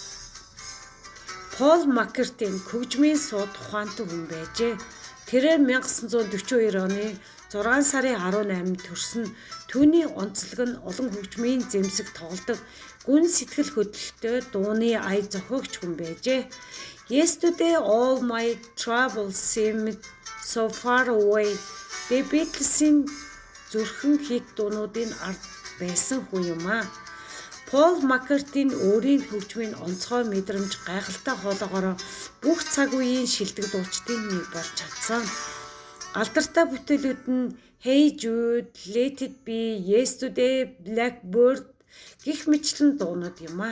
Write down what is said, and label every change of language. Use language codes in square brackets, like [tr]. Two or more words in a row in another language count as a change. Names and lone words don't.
[mn] Пол Маккартни хөгжмийн сууд ухаантай хүн байжээ. Тэрээр 1942 оны 6 сарын 18-нд төрсөн. Түүний онцлог нь олон хөгжмийн зэмсэг тоглодог, гүн сэтгэл хөдлөлтөй дууны ая зохиогч хүн байжээ. [en] Yesterday all my troubles seemed so far away. [mn] The Beatles-ийн зүрхэн хит дуунуудын ард байсан хүн юм а. Пол Маккартни өөрийн хөгжмийн онцгой мэдрэмж, гайхалтай хоолоогоор бүх цаг үеийн шилдэг дуучдын нэг болж чадсан. Алдартай бүтээлүүд нь Hey Jude, Let It Be, Yesterday, Blackbird гэх мэтлэн дуунууд юм а.